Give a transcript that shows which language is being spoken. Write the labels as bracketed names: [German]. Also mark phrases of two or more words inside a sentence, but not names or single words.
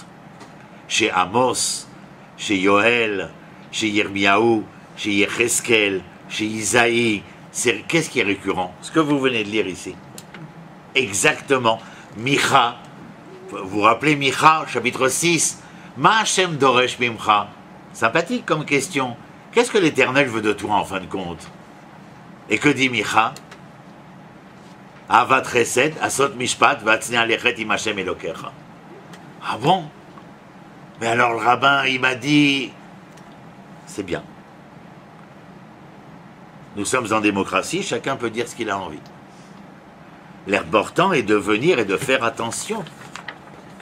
[French] Chez Amos, chez Yoël, chez Yirmiyahu, chez Yecheskel, chez Isaïe, qu'est-ce qui est récurrent? Ce que vous venez de lire ici. Exactement. Micha, vous vous rappelez Micha, chapitre 6, [Hebrew] מה ה' דורש ממך. [French] Sympathique comme question. Qu'est-ce que l'Éternel veut de toi en fin de compte? Et que dit Micha? [Hebrew] אהבת חסד, עשות משפט, והצנע לכת עם ה' אלוקיך. [French] Ah bon? Mais alors le rabbin, il m'a dit, c'est bien. Nous sommes en démocratie, chacun peut dire ce qu'il a envie. L'important est de venir et de faire attention.